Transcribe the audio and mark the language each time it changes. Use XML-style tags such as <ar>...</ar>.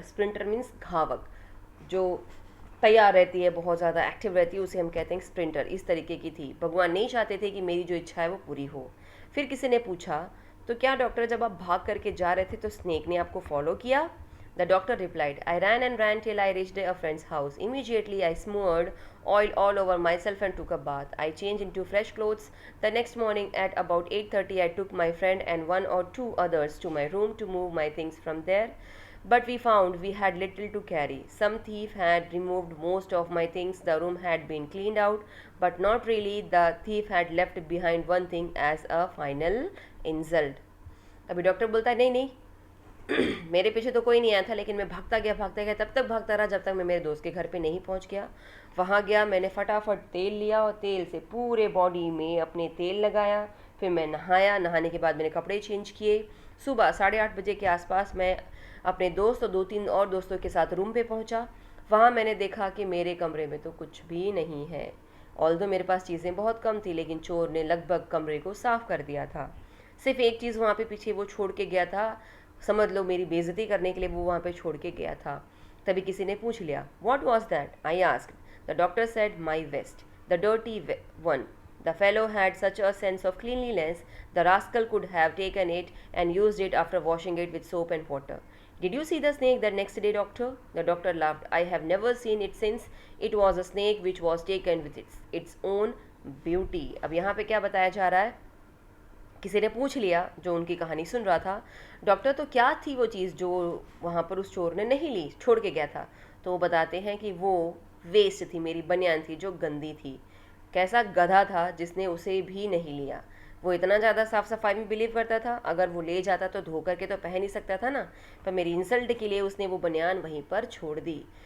<hi>Sprinter means धावक, जो तैयार रहती है, बहुत ज़्यादा एक्टिव रहती है, उसे हम कहते हैं स्प्रिंटर। इस तरीके की थी। भगवान नहीं चाहते थे कि मेरी जो इच्छा है वो पूरी हो। फिर किसी ने पूछा, तो क्या डॉक्टर जब आप भाग करके जा रहे थे तो स्नेक ने आपको फॉलो किया?</hi> <en>The doctor replied. I ran and ran till I reached a friend's house. Immediately I smeared oil all over myself and took a bath. I changed into fresh clothes. The next morning at about 8:30 I took my friend and one or two others to my room to move my things from there. But we found we had little to carry. Some thief had removed most of my things. The room had been cleaned out, but not really. The thief had left behind one thing as a final insult.</en> <hi>अभी doctor बोलता है नहीं नहीं मेरे पीछे तो कोई नहीं आया था, लेकिन मैं भागता गया तब तक भागता रहा जब तक मैं मेरे दोस्त के घर पे नहीं पहुंच गया। वहाँ गया, मैंने फटाफट तेल लिया और तेल से पूरे बॉडी में अपने तेल लगाया। फिर मैं नहाया, नहाने के बाद मैंने कपड़े चेंज किए। सुबह 8:30 बजे के आसपास मैं अपने दोस्त और 2-3 और दोस्तों के साथ रूम पे पहुंचा। वहाँ मैंने देखा कि मेरे कमरे में तो कुछ भी नहीं है। ऑल्दो मेरे पास चीज़ें बहुत कम थी, लेकिन चोर ने लगभग कमरे को साफ कर दिया था। सिर्फ एक चीज़ वहाँ पे पीछे वो छोड़ के गया था, समझ लो मेरी बेइज्जती करने के लिए वो वहाँ पे छोड़ के गया था। तभी किसी ने पूछ लिया,</hi> <en>What was that? I asked. The doctor said, my waste, the dirty one. The fellow had such a sense of cleanliness, the rascal could have taken it and used it after washing it with soap and water. Did you see the snake the next day, doctor? The doctor laughed. I have never seen it since. It was a snake which was taken with its own beauty.</en> <hi>अब यहाँ पे क्या बताया जा रहा है? किसी ने पूछ लिया जो उनकी कहानी सुन रहा था, डॉक्टर तो क्या थी वो चीज़ जो वहाँ पर उस चोर ने नहीं ली, छोड़ के गया था? तो वो बताते हैं कि वो वेस्ट थी, मेरी बनियान थी जो गंदी थी। कैसा गधा था जिसने उसे भी नहीं लिया। वो इतना ज़्यादा साफ़ सफाई में बिलीव करता था, अगर वो ले जाता तो धो करके तो पहन ही सकता था ना, पर मेरी इंसल्ट के लिए उसने वो बनियान वहीं पर छोड़ दी।</hi>